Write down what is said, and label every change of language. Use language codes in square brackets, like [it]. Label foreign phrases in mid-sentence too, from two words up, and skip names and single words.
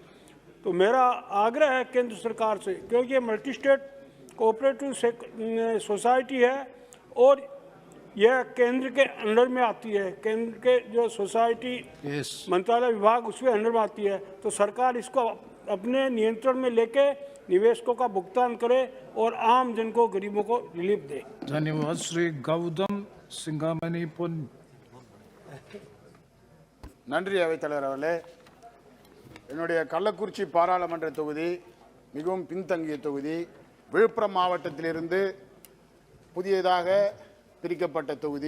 [hi] तो मेरा आग्रह है केंद्र सरकार से, क्योंकि ये [en] multi state cooperative society [hi] है और यह केंद्र के अंडर में आती है, केंद्र के जो सोसाइटी मंत्रालय विभाग उसके अंडर में आती है, तो सरकार इसको अपने नियंत्रण में लेके निवेशकों का भुगतान करे और आम जन को, गरीबों को रिलीफ दे। धन्यवाद। श्री गौतम सिंगामणि पुन। [ta] நன்றி அவைத்தலைவர் அவர்களே, என்னுடைய கள்ளக்குறிச்சி பாராளுமன்ற தொகுதி மிகவும் பின்தங்கிய தொகுதி. விழுப்புரம் மாவட்டத்திலிருந்து புதியதாக பிரிக்கப்பட்ட தொகுதி.